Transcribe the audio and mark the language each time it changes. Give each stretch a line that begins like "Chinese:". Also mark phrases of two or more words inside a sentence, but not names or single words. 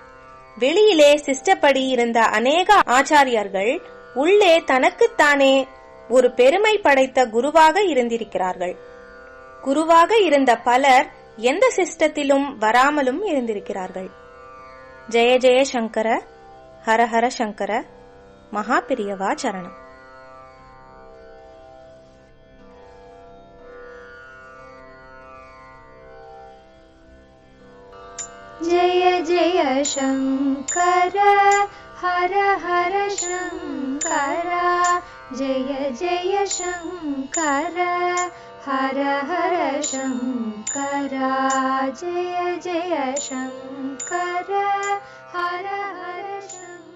Tamil: வெளியிலே சிஸ்டப்படி இருந்த அநேக ஆச்சாரியர்கள் உள்ளே தனக்குத்தானே ஒரு பெருமை படைத்த குருவாக இருந்திருக்கிறார்கள். குருவாக இருந்த பலர் எந்த சிஸ்டத்திலும் வராமலும் இருந்திருக்கிறார்கள்.
Sanskrit: जय जय शंकर, हरहर शंकर,
Tamil: மகாபிரியவா சரணம்.
Sanskrit: जय जय शंकर, हर हर शंकर, जय जय शंकर, हर हर शंकर, जय जय शंकर, हर हर शंकर.